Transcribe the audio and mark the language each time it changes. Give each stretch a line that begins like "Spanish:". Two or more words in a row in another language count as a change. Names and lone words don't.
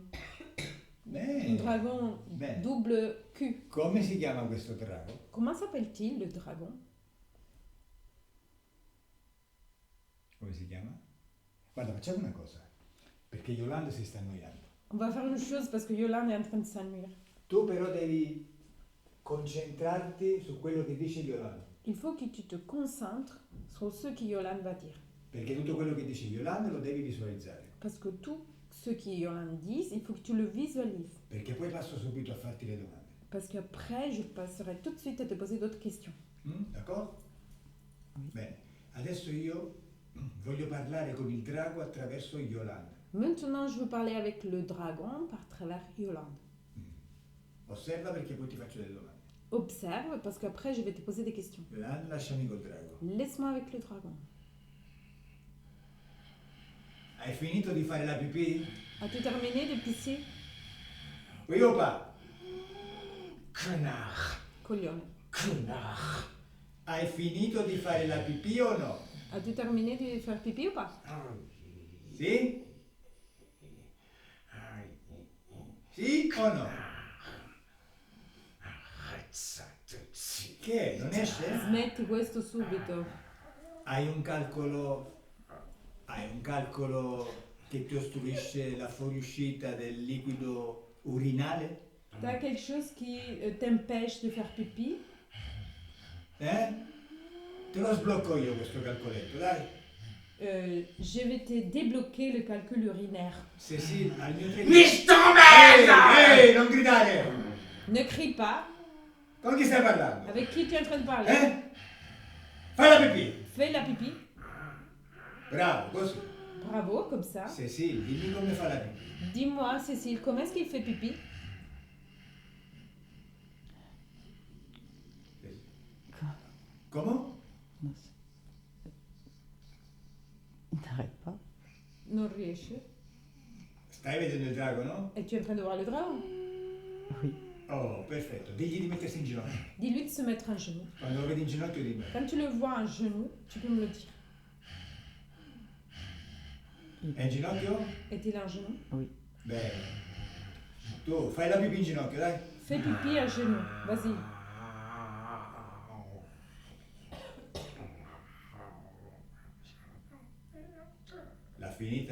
Italian: Bene. dragon Bene.
French: double cul.
Italian: Come si chiama questo drago?
French: Comment s'appelle-t-il le dragon?
Italian: Come si chiama? Guarda, facciamo una cosa, perché Yolanda si sta annoiando.
French: On va faire une chose parce que Yolande est en train de s'ennuyer.
Italian: Tu però devi concentrarti su quello che dice Yolanda,
French: Il faut que tu te concentres sur ce que Yolande va dire.
Italian: perché tutto quello che dice Yolanda lo devi visualizzare,
French: Parce que tout ce que Yolande dit, il faut que tu le visualises.
Italian: perché poi passo subito a farti le domande.
French: Parce qu'après, je passerai tout de suite à te poser d'autres questions.
Italian: D'accordo?
French: Oui.
Italian: Bene, Adesso io voglio parlare con il drago attraverso Yolande.
French: Maintenant, je veux parler avec le dragon par travers Yolande.
Italian: Osserva perché poi ti faccio delle domande.
French: Observe, parce qu'après, je vais te poser des questions.
Italian: Yolande, lasciami col drago.
French: Laisse-moi avec le dragon.
Italian: Hai finito di fare la pipì?
French: As-tu terminé de pisser? Oui o pas? Connard,
Italian: Coglione.
French: connard.
Italian: Hai finito di fare la pipì o no?
French: As-tu terminé de faire pipi ou pas?
Italian: Sì? Sì o no?
French: Arrête ça tout de suite.
Italian: Che? Non esce? Smetti questo subito. Hai un calcolo che ti ostruisce la fuoriuscita del liquido urinale?
French: T'as quelque chose qui t'empêche de faire pipi? Eh?
Italian: Te lo sblocco io questo calcoletto, dai.
French: Je vais te débloquer le calcul urinaire.
Italian: Cécile, al mio
French: Niche ton merde!
Italian: Ehi, non gridare!
French: Ne crie pas.
Italian: Con chi stai parlando?
French: Avec qui tu es en train de parler?
Italian: Fai la pipì!
French: Fais la pipi.
Italian: Bravo, così.
French: Bravo, comme ça.
Italian: Cécile, dimmi come fa la pipì.
French: Dis-moi, Cécile, comment est-ce qu'il fait pipi?
Italian: Come?
French: Non, il n'arrête pas.
Italian: Non riesce. Stai vedendo il drago, no?
French: Et tu es en train de voir le dragon? Oui.
Italian: Oh, perfetto. Digli di mettersi in ginocchio.
French: Dis-lui de se mettre en genoux.
Italian: Quando lo vedi in ginocchio dimmi.
French: Quand tu le vois en genoux, tu peux me le dire.
Italian: È in ginocchio?
French: Est-il en genoux? Oui.
Italian: Bene. Tu fai la pipì in ginocchio, dai.
French: Fais pipi en genoux. Vas-y.
Italian: L'ha finita?